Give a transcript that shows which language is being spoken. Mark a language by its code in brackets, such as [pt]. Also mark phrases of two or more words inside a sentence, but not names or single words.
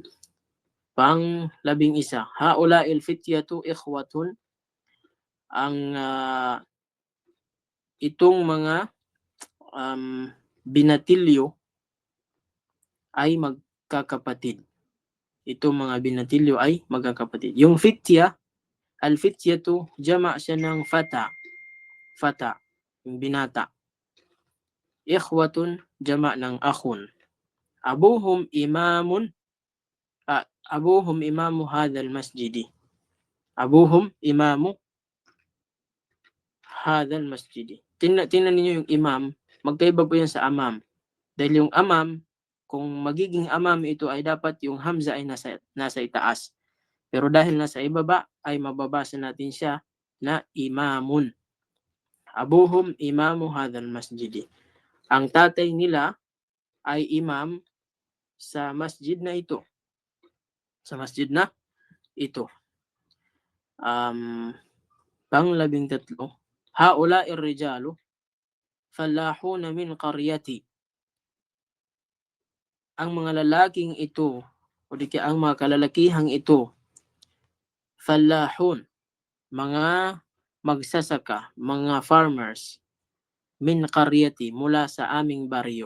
[ar] Pang-11, هؤلاء الفتية إخوة. [tl] Ang itong mga binatilyo ay magkakapatid. Itong mga binatilyo ay magkakapatid. Yung fitya, al-fityatu, jama' siya ng fata. Fata, yung binata. Ikhwatun, jama' ng akhun. [ar] أبوهم إمام هذا المسجد. أبوهم إمام هذا المسجد. [tl] Tingnan niyo yung imam, magkaiba po yan sa amam. Dahil yung amam, kung magiging amam ito ay dapat yung hamza ay nasa itaas. Pero dahil nasa ibaba, ay mababasa natin siya na imamun. [ar] أبوهم إمام هذا المسجد. [tl] Ang tatay nila ay imam sa masjid na ito. Sa masjid na ito. Pang-13, [ar] هؤلاء الرجال فلاحون من قريتي. [tl] Ang mga lalaking ito, o di kaya ang mga kalalakihang ito, falahun, mga magsasaka, mga farmers, [ar] من قريتي, [tl] mula sa aming baryo.